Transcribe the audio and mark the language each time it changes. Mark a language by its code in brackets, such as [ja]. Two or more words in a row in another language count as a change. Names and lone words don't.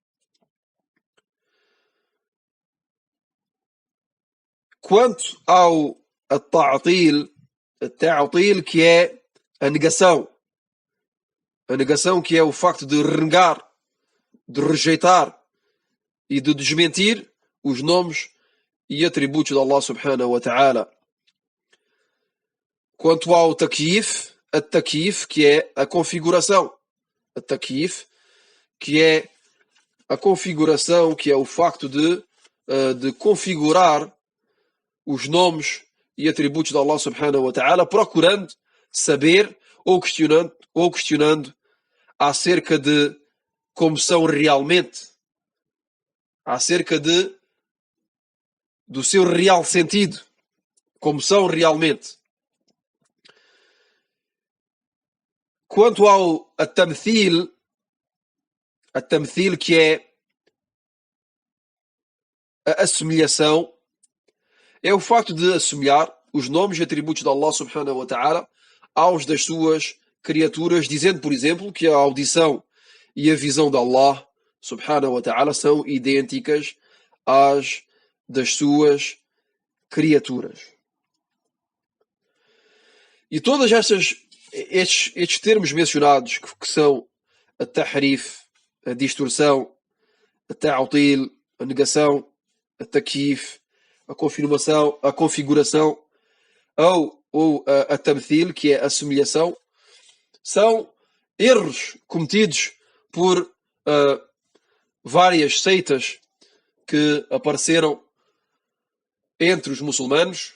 [pt] Quanto ao ta'til, que é a negação que é o facto de renegar, de rejeitar e de desmentir os nomes e atributos de Allah [ar] سبحانه وتعالى. [pt] Quanto ao takyif, que é a configuração, que é a configuração, que é o facto de configurar os nomes e atributos de Allah [ar] سبحانه وتعالى, [pt] procurando saber ou questionando acerca de como são realmente, acerca do seu real sentido, como são realmente. Quanto ao tamthil, que é a assemelhação, é o facto de assemelhar os nomes e atributos de Allah [ar] سبحانه وتعالى [pt] aos das suas criaturas, dizendo, por exemplo, que a audição e a visão de Allah [ar] سبحانه وتعالى [pt] são idênticas às das suas criaturas. E todos estes termos mencionados, que são a tahrif, a distorção, a ta'til, a negação, a takyif, a configuração, ou a tamthil, que é a assemelhação, são erros cometidos por várias seitas que apareceram entre os muçulmanos.